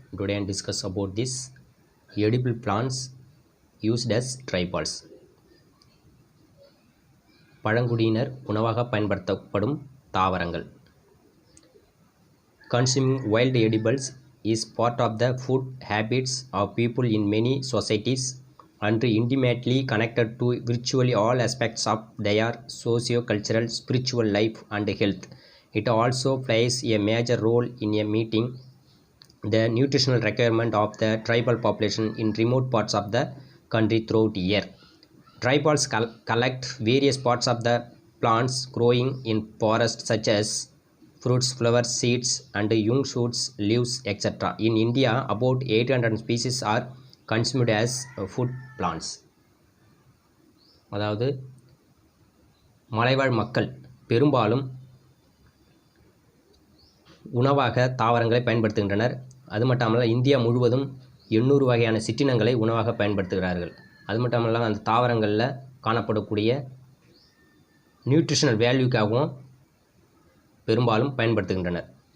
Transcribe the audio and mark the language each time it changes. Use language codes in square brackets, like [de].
[en] Today I discuss about this edible plants used as tripals. [ta] பழங்குடியினர் உணவாக பயன்படுத்தப்படும் தாவரங்கள். [en] Consuming wild edibles is part of the food habits of people in many societies and intimately connected to virtually all aspects of their socio-cultural, spiritual life and health. It also plays a major role in meeting the nutritional requirement of the tribal population in remote parts of the country throughout the year. Tribals collect various parts of the plants growing in forests such as fruits, flowers, seeds and young shoots, leaves, etc. In India, about 800 species are consumed as food plants. [ta] அதாவது மலைவாழ் மக்கள் பெரும்பாலும் உணவாக தாவரங்களை பயன்படுத்துகின்றனர். அது மட்டுமல்ல India முழுவதும் 800 வகையான சிற்றினங்களை உணவாக பயன்படுத்துகிறார்கள். அது மட்டுமல்ல அந்த தாவரங்களில் காணப்படக்கூடிய நியூட்ரிஷனல் வேல்யூக்காகவும் பெரும்பாலும் பயன்படுத்துகின்றனர்.